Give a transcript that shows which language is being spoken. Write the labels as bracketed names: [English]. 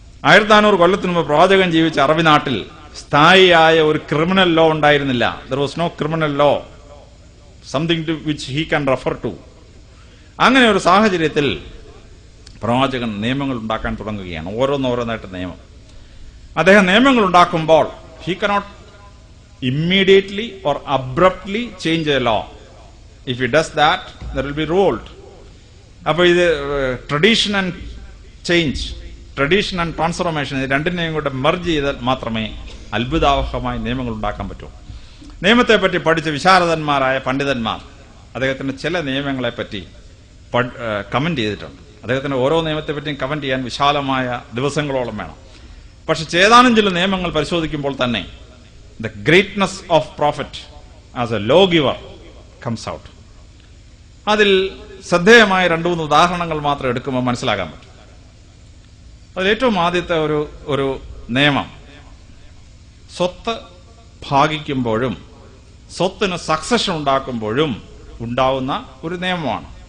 [Malayalam] 1400 കൊല്ലത്തിന് മുമ്പ് പ്രവാചകൻ ജീവിച്ച അറബി നാട്ടിൽ സ്ഥായിയായ ഒരു ക്രിമിനൽ ലോ ഉണ്ടായിരുന്നില്ല. [English] There was no criminal law, something to which he can refer to. [Malayalam] അങ്ങനെ ഒരു സാഹചര്യത്തിൽ പ്രവാചകൻ നിയമങ്ങൾ ഉണ്ടാക്കാൻ തുടങ്ങുകയാണ്, ഓരോന്നോരോന്നായിട്ട് നിയമം. അദ്ദേഹം നിയമങ്ങൾ ഉണ്ടാക്കുമ്പോൾ [English] He cannot immediately or abruptly change a law. If he does that, there will be revolt. [Malayalam] അപ്പോൾ ഇത് tradition and change, tradition and transformation, ഇത് രണ്ടിനെയും കൂടെ മെർജ് ചെയ്താൽ മാത്രമേ അത്ഭുതാവഹമായ നിയമങ്ങൾ ഉണ്ടാക്കാൻ പറ്റൂ. നിയമത്തെപ്പറ്റി പഠിച്ച വിശാരദന്മാരായ പണ്ഡിതന്മാർ അദ്ദേഹത്തിന്റെ ചില നിയമങ്ങളെപ്പറ്റി കമന്റ് ചെയ്തിട്ടുണ്ട്. അദ്ദേഹത്തിന്റെ ഓരോ നിയമത്തെപ്പറ്റിയും കമന്റ് ചെയ്യാൻ വിശാലമായ ദിവസങ്ങളോളം വേണം. പക്ഷെ ഏതാനും ചില നിയമങ്ങൾ പരിശോധിക്കുമ്പോൾ തന്നെ [English] the greatness of prophet as a lawgiver comes out. [Malayalam] അതിൽ ശ്രദ്ധേയമായ 2-3 ഉദാഹരണങ്ങൾ മാത്രം എടുക്കുമ്പോൾ മനസ്സിലാക്കാൻ പറ്റും. അതിൽ ഏറ്റവും ആദ്യത്തെ ഒരു നിയമം സ്വത്ത് ഭാഗിക്കുമ്പോഴും സ്വത്തിന് സക്സഷൻ ഉണ്ടാക്കുമ്പോഴും ഉണ്ടാവുന്ന ഒരു നിയമമാണ്.